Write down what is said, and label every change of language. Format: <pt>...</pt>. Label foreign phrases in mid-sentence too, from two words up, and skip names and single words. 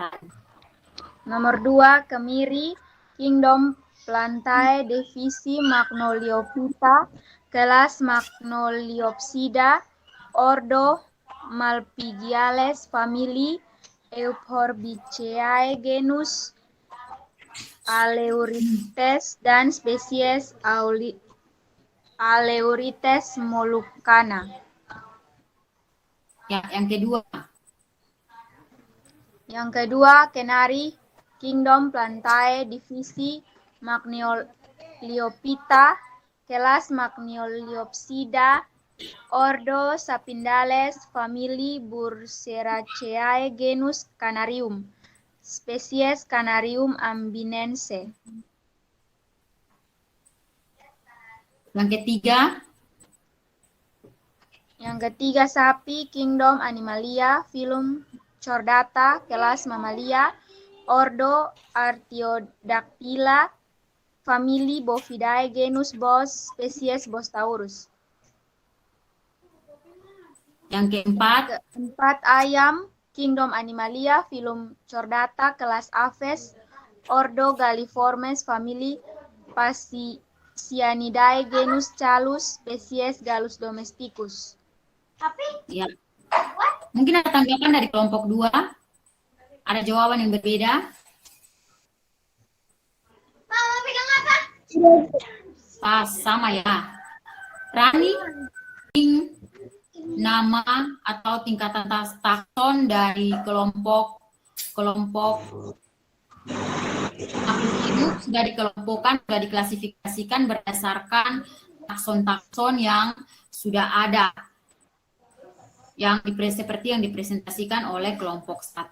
<id>Nomor 2, kemiri, kingdom Plantae, divisi Magnoliophyta, kelas Magnoliopsida, ordo Malpighiales, famili Euphorbiceae, genus Aleurites, dan spesies Aleurites moluccana. Ya, yang kedua. Yang kedua, kenari, kingdom Plantae, divisi Magnoliophyta, kelas Magnoliopsida, ordo Sapindales, famili Burseraceae, genus Canarium, spesies Canarium ambinense. Yang ketiga. Yang ketiga, sapi, kingdom Animalia, filum Chordata, kelas Mamalia, ordo Artiodactyla, famili Bovidae, genus Bos, spesies Bostaurus. Yang keempat. Keempat, ayam, kingdom Animalia, filum Chordata, kelas Aves, ordo Galliformes, famili Phasianidae, genus Chalus, spesies Gallus domesticus. Ya. Mungkin ada tanggapan dari kelompok 2. Ada jawaban yang berbeda? Sama ya. Rani, nama atau tingkatan takson dari kelompok makhluk hidup sudah dikelompokkan, sudah diklasifikasikan berdasarkan takson-takson yang sudah ada, yang seperti yang dipresentasikan oleh kelompok 1.</id>